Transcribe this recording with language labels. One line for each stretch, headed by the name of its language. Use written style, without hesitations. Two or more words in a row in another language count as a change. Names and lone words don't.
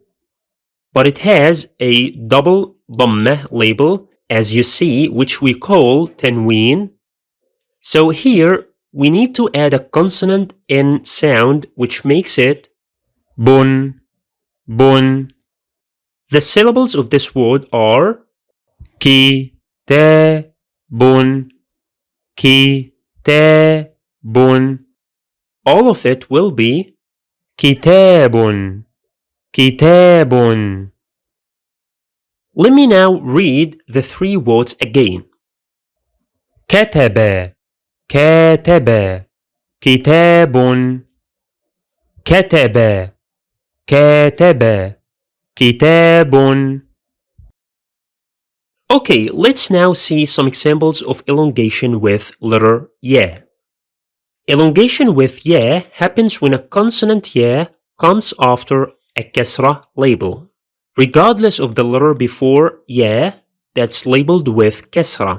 English: But it has a double dhammah label, as you see, which we call tanween. So here, we need to add a consonant in sound, which makes it bun, bun. The syllables of this word are ki, te, bun, ki, te, bun. All of it will be kitabun, kitabun. Let me now read the 3 words again.
Arabic: كتب, كتب, كتاب. كتب, كتب, كتاب.
English: Okay, let's now see some examples of elongation with letter ya. Elongation with ya happens when a consonant ya comes after a kasra label, regardless of the letter before ya that's labeled with kasra.